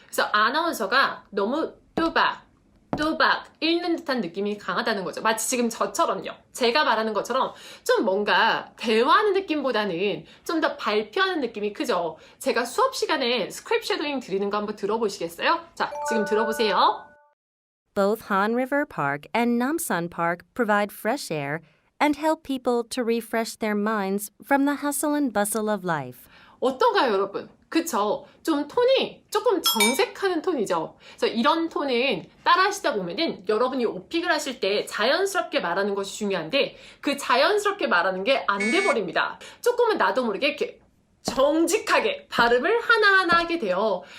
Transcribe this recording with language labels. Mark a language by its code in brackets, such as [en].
[ko] 그래서 아나운서가 너무 또박 읽는 듯한 느낌이 강하다는 거죠. 마치 지금 저처럼요. 제가 말하는 것처럼 좀 뭔가 대화하는 느낌보다는 좀 더 발표하는 느낌이 크죠. 제가 수업 시간에 스크립트 쉐도잉 드리는 거 한번 들어보시겠어요? 자, 지금 들어보세요. [en] Both Han River Park and Namsan Park provide fresh air and help people to refresh their minds from the hustle and bustle of life. [ko] 어떤가요, 여러분? 그쵸? 좀 톤이 조금 정색하는 톤이죠. 그래서 이런 톤은 따라 하시다 보면은 여러분이 오픽을 하실 때 자연스럽게 말하는 것이 중요한데 그 자연스럽게 말하는 게 안 돼버립니다. 조금은 나도 모르게 이렇게 정직하게 발음을 하나하나 하게 돼요.